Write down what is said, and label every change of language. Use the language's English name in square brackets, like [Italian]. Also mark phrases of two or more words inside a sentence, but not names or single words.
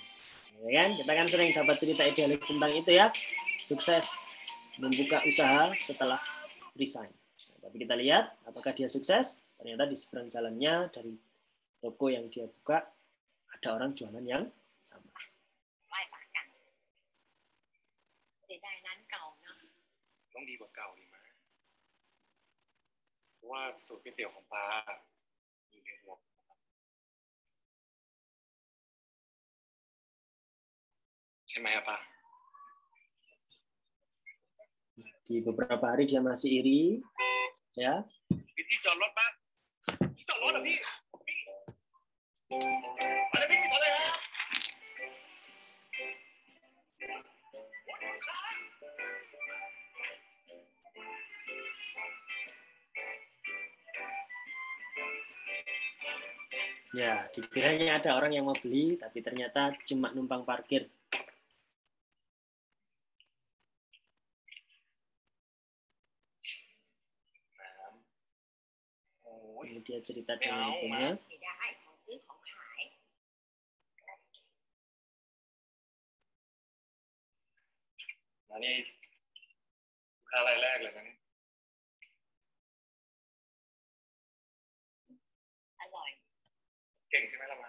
[Indonesian] Ya kan? Kita kan sering dapat cerita idealis tentang itu ya. Sukses membuka usaha setelah resign. Nah, tapi kita lihat apakah dia sukses. Ternyata di seberang jalannya dari toko yang dia buka ada orang jualan yang sama. [Thai] ต้องดีกว่าเก่าดีไหมเพราะว่าสูตรก๋วยเตี๋ยวของป้าอยู่ในหัวใช่ไหมอะป้า [Indonesian] Di beberapa hari dia masih iri, ya. [Thai] ที่จอดรถป้าที่จอดรถอะพี่อะไรพี่ทำอะไรฮะ [Indonesian] Ya, dikiranya ada orang yang mau beli, tapi ternyata cuma numpang parkir. Ini dia cerita dengan ibunya. Nah, ini bukan [Thai] rายแรกเลยนะนี่ อร่อย เก่งใช่ไหมล่ะม้า